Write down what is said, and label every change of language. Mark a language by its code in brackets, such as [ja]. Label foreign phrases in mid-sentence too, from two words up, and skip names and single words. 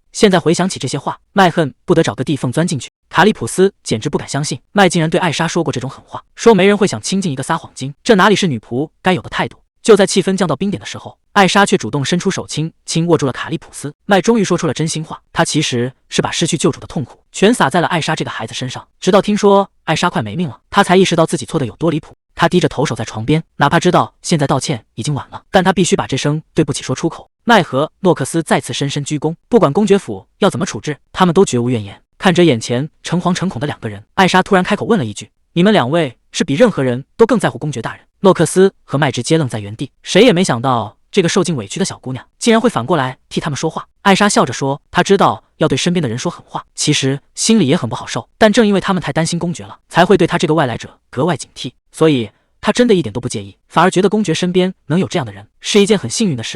[zh] 現在回想起這些話，麥恨不得找個地縫鑽進去。卡利普斯簡直不敢相信，麥竟然對艾莎說過這種狠話，說沒人會想親近一個撒謊精，這哪裡是女僕該有的態度？就在氣氛降到冰點的時候，艾莎卻主動伸出手輕握住了卡利普斯。麥終於說出了真心話，他其實是把失去救主的痛苦全撒在了艾莎這個孩子身上。直到聽說艾莎快沒命了，他才意識到自己錯的有多離譜。他低着頭守在床邊，哪怕知道現在道歉已經晚了，但他必須把這聲對不起說出口。奈何諾克斯再次深深鞠躬，不管公爵府要怎麼處置，他們都絕無怨言。看着眼前誠惶誠恐的兩個人，艾莎突然開口問了一句：“你們两位是比任何人都更在乎公爵大人？” 諾克斯和麥直接愣在原地，誰也沒想到這個受盡委屈的小姑娘竟然會反過來替他們說話。艾莎笑着說：“她知道要對身邊的人說狠話，其實心裡也很不好受，但正因為他們太擔心公爵了，才會對他這個外來者格外警惕，所以她真的一點都不介意，反而覺得公爵身邊能有這樣的人是一件很幸運的事。”